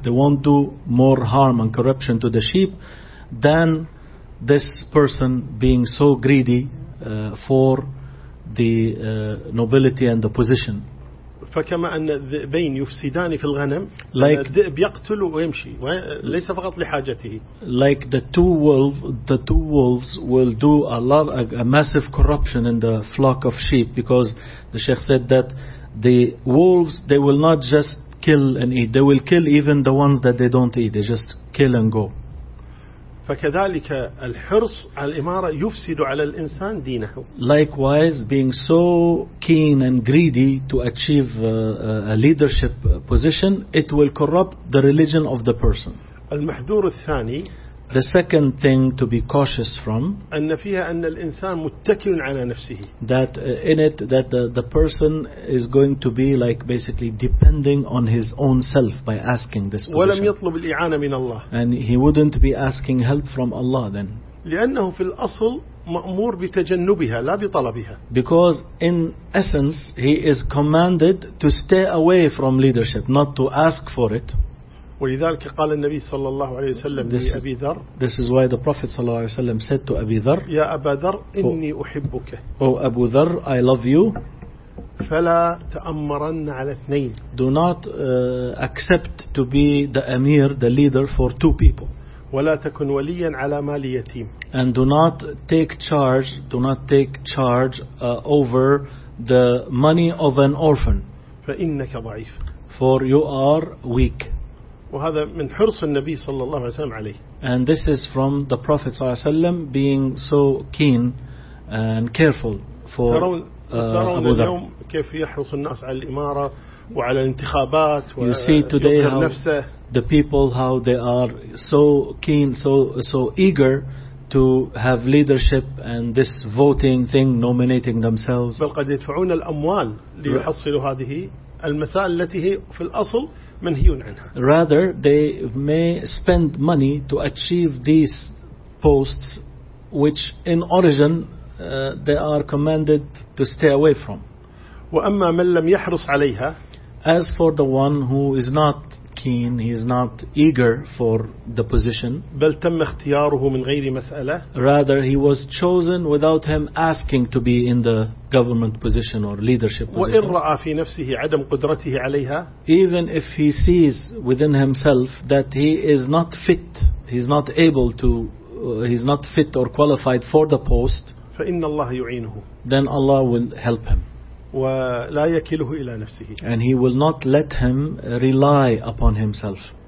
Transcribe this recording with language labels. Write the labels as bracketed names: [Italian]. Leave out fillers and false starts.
[English] They won't do more harm and corruption to the sheep than this person being so greedy for the nobility and the position. [Arabic] فكما أن الذئبين يفسدان في الغنم، [English] like [Arabic] الذئب يقتل ويمشي، ليس فقط لحاجته. [English] Like the two wolves will do a massive corruption in the flock of sheep, because the sheikh said that the wolves they will not just kill and eat, they will kill even the ones that they don't eat. They just kill and go. [Arabic] فكذلك الحرص على الإمارة يفسد على الإنسان دينه. [English] Likewise, being so keen and greedy to achieve a leadership position, it will corrupt the religion of the person. [Arabic] المحذور الثاني. [English] The second thing to be cautious from. [Arabic] أن فيها أن الإنسان متكل على نفسه. [English] That in it that the person is going to be like basically depending on his own self by asking this position. [Arabic] ولم يطلب الإعانة من الله. [English] And he wouldn't be asking help from Allah then. [Arabic] لأنه في الأصل مأمور بتجنبها لا بطلبها. [English] Because in essence he is commanded to stay away from leadership, not to ask for it. [Arabic] ولذلك قال النبي صلى الله عليه وسلم لأبي ذر. [English] This is why the Prophet [Arabic] صلى الله عليه وسلم [English] said to أبي ذر. [Arabic] يا أبا ذر إني أحبك. [English] Oh أبو ذر, I love you. [Arabic] فلا تأمرن على اثنين. [English] Do not accept to be the Amir, the leader for two people. [Arabic] ولا تكن وليا على مال يتيم. [English] And do not take charge over the money of an orphan. [Arabic] فإنك ضعيف. [English] For you are weak. [Arabic] وهذا من حرص النبي صلى الله عليه وسلم عليه. [English] And this is from the Prophet [Arabic] صلى الله عليه وسلم [English] being so keen and careful for [Arabic] ترون اليوم كيف يحرص الناس على الإمارة وعلى الانتخابات ويقهر نفسه. [English] The people, how they are so keen, so eager to have leadership and this voting thing, nominating themselves. [Arabic] بل قد يدفعون الأموال ليحصلوا هذه المثال التي هي في الأصل منهيون عنها. [English] Rather, they may spend money to achieve these posts, which in origin they are commanded to stay away from. [Arabic] وأما من لم يحرص عليها. [English] As for the one who is not keen, he is not eager for the position. [Arabic] بل تم اختياره من غير مسألة. [English] Rather, he was chosen without him asking to be in the government position or leadership position. [Arabic] وإن رأى في نفسه عدم قدرته عليها. [English] Even if he sees within himself that he is not fit, he is not fit or qualified for the post. [Arabic] فإن الله يعينه. [English] Then Allah will help him. [Arabic] ولا يكله إلى نفسه. [English] And he will not let him rely upon himself.